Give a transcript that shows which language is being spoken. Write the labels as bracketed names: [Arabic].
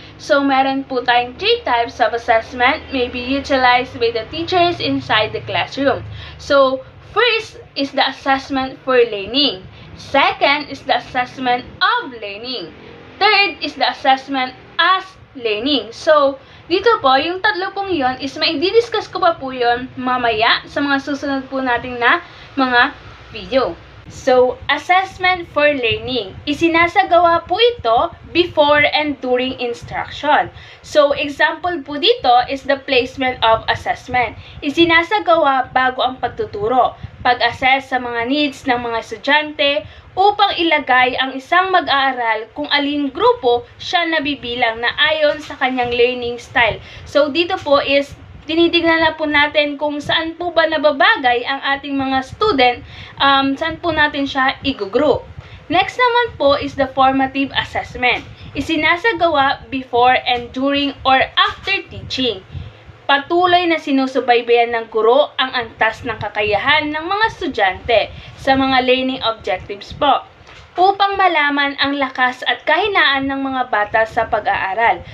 [English] So, meron po tayong 3 types of assessment may be utilized by the teachers inside the classroom. So, first is the assessment for learning. Second is the assessment of learning. Third is the assessment as learning. [Filipino] So, dito po, yung tatlo pong yon is maididiscuss ko pa po yon mamaya sa mga susunod po nating na mga video. [English] So, assessment for learning. [Filipino] Isinasagawa po ito [English] before and during instruction. So, example [Filipino] po dito [English] is the placement of assessment. [Filipino] Isinasagawa bago ang pagtuturo. Pag-assess sa mga needs ng mga estudyante upang ilagay ang isang mag-aaral kung aling grupo siya nabibilang na ayon sa kanyang learning style. So, dito po is tinitignan na po natin kung saan po ba nababagay ang ating mga student, saan po natin siya i-group. [English] Next [Filipino] naman po [English] is the formative assessment. [Filipino] Isinasagawa [English] before and during or after teaching. [Filipino] Patuloy na sinusubaybayan ng guro ang antas ng kakayahan ng mga estudyante sa mga learning objectives po, upang malaman ang lakas at kahinaan ng mga bata sa pag-aaral.